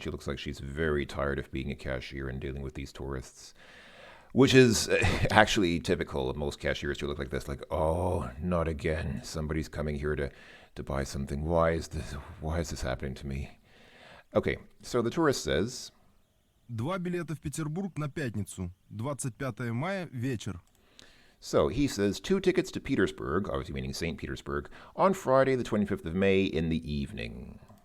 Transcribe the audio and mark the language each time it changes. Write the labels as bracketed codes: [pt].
[en] She looks like she's very tired of being a cashier and dealing with these tourists, which is actually typical of most cashiers who look like this, like, oh, not again. Somebody's coming here to buy something. Why is this happening to me? Okay, so the tourist says, [ru] 2 билета в Петербург на пятницу, 25 мая, вечер. [en] so he says 2 tickets to Petersburg, obviously meaning St. Petersburg, on Friday, the 25th of May in the evening.